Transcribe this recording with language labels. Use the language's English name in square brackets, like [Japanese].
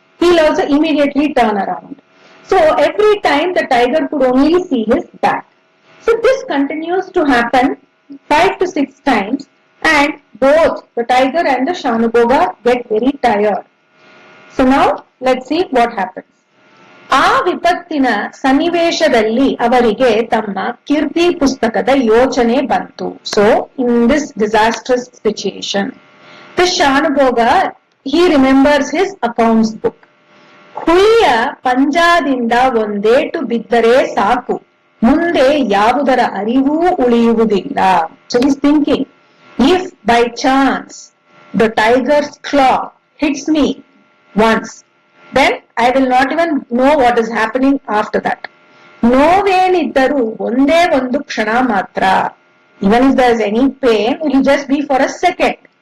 [English] He'll also immediately turn around. So every time the tiger could only see his back. So this continues to happen 5 to 6 times, and both the tiger and the Shanubhoga get very tired. So now let's see what happens. [Kannada] ಆ ವಿಪತ್ತಿನ ಸನ್ನಿವೇಶದಲ್ಲಿ ಅವರಿಗೆ ತಮ್ಮ ಕೀರ್ತಿ ಪುಸ್ತಕದ ಯೋಚನೆ ಬಂತು. [English] So in this disastrous situation, the Shanubhoga, he remembers his accounts book. [Kannada] ಹುಲಿಯ ಪಂಜಾದಿಂದ ಒಂದೇಟು ಬಿದ್ದರೆ ಸಾಕು, ಮುಂದೆ ಯಾವುದರ ಅರಿವೂ ಉಳಿಯುವುದಿಲ್ಲ. [English] So he's thinking, if by chance the tiger's claw hits me once, then I will not even know what is happening after that. [Kannada] ನೋವೇನಿದ್ದರೂ ಒಂದೇ ಒಂದು ಕ್ಷಣ ಮಾತ್ರ. [English] Even if there is any pain, it will just be for a second.